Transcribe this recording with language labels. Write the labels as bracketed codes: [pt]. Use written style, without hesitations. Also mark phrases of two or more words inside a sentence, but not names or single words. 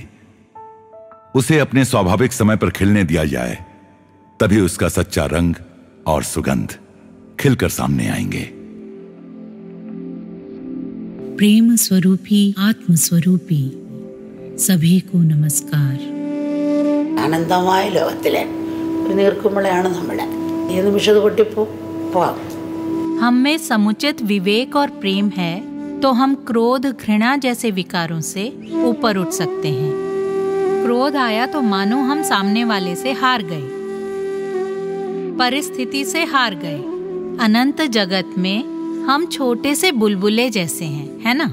[hi] उसे अपने स्वाभाविक समय पर खिलने दिया जाए, तभी उसका सच्चा रंग और सुगंध खिलकर सामने आएंगे। प्रेम स्वरूपी आत्म स्वरूपी सभी को नमस्कार। [ml] ആനന്ദമായ ലോകത്തിലെ ഒരു നീർക്കുമിളയാണ് നമ്മുടെ ഏത് നിമിഷം പൊട്ടിപ്പോവാം। [hi] हम में समुचित विवेक और प्रेम है तो हम क्रोध घृणा जैसे विकारों से ऊपर उठ सकते हैं। क्रोध आया तो मानो हम सामने वाले से हार गए, परिस्थिति से हार गए। अनंत जगत में हम छोटे से बुलबुले जैसे हैं, है ना?